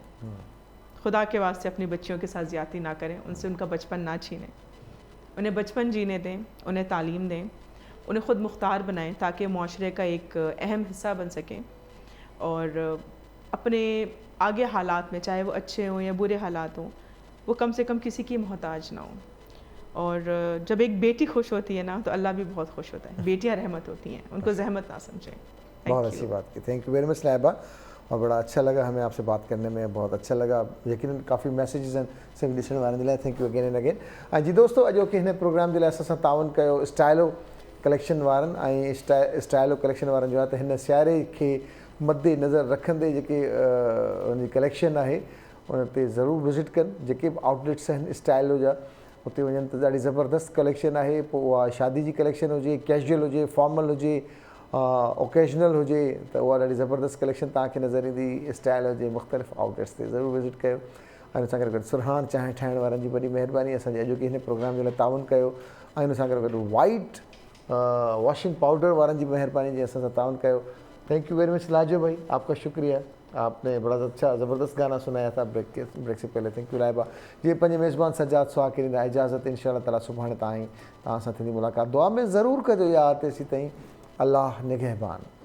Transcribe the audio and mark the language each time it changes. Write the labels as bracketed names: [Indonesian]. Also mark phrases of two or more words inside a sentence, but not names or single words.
[Urdu] خدا کے واسطے اپنی بچیوں کے ساتھ زیادتی نہ کریں، ان سے ان کا بچپن نہ چھینیں، انہیں بچپن جینے دیں، انہیں تعلیم دیں، انہیں خود مختار بنائیں تاکہ معاشرے کا ایک اہم حصہ بن سکیں، اور اپنے آگے حالات میں، چاہے وہ اچھے ہوں یا برے حالات ہوں، وہ کم سے کم کسی کی محتاج نہ ہو. اور جب ایک بیٹی خوش ہوتی ہے نا تو اللہ بھی بہت خوش ہوتا ہے. بیٹیاں رحمت ہوتی ہیں، ان کو زحمت نہ سمجھیں. بہت اچھی بات کی, [English] thank you very much [Urdu] لائبہ، اور بڑا اچھا لگا ہمیں آپ سے بات کرنے میں، بہت اچھا لگا. [Sindhi] यकीनन काफ़ी मैसेजेस आहिनि सभी ॾिसण वारनि जे लाइ। [English] thank you again and again. [Sindhi] ऐं जी दोस्तों, अॼोके हिन प्रोग्राम जे लाइ असां सां ताउन कयो स्टाइलो कलेक्शन वारनि, ऐं स्टाइलो कलेक्शन वारनि जो आहे त हिन सियारे खे मद्दे नज़र रखंदे जेके उनजी कलेक्शन आहे उन ते ज़रूरु विज़िट कनि। जेके बि आउटलेट्स आहिनि स्टाइलो जा, उते वञनि त ॾाढी ज़बरदस्त कलेक्शन आहे। पोइ उहा शादी जी कलेक्शन हुजे, कैजुअल हुजे, फॉर्मल हुजे, ओकेजनल हुजे, त उहा ॾाढी ज़बरदस्त कलेक्शन तव्हांखे नज़र ईंदी स्टाइल जे मुख़्तलिफ़ आउटलेट्स ते। ज़रूरु विज़िट कयो। ऐं हुन सां गॾु सुरहान चांहि ठाहिण वारनि जी वॾी महिरबानी, असांजे अॼोके हिन प्रोग्राम जे लाइ ताउन कयो। ऐं हुन सां गॾु वाइट वॉशिंग पाउडर वारनि जी महिरबानी जी असां सां ताउन कयो। [English] thank you very much [Urdu] لاجو بھائی، آپ کا شکریہ، آپ نے بڑا اچھا زبردست گانا سنایا تھا بریک سے پہلے. [English] thank you [Urdu] لائبہ جی. [Sindhi] पंहिंजे मेज़बान सजाद सुहा खे ॾींदा इजाज़त। इंशाअल्लाह ताला सुभाणे तव्हां सां थींदी मुलाक़ात। दुआ में ज़रूरु कजो यादि तेसीं ताईं अल्लाह निगहबान।